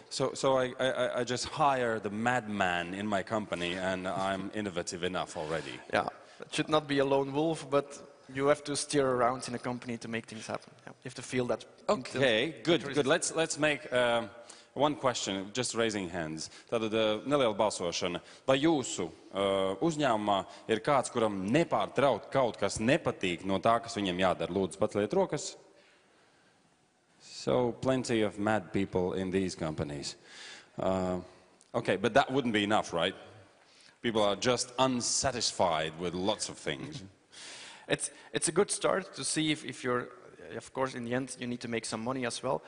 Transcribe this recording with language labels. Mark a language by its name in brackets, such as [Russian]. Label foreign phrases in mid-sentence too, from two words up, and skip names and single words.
[English] So I just hire the madman in my company and I'm innovative enough already. Yeah, it should not be a lone wolf, but you have to steer around in a company to make things happen. Yeah. You have to feel that. Okay, good. Let's make one question, just raising hands. [Latvian] Tātad neliela balsošana. Vai jūsu uzņēmumā ir kāds, kuram nepārtraukt kaut kas nepatīk no tā, kas viņam jādara? Lūdzu, paceliet rokas. [English] So, plenty of mad people in these companies. Okay, but that wouldn't be enough, right? People are just unsatisfied with lots of things. It's a good start to see if you're, of course, in the end, you need to make some money as well.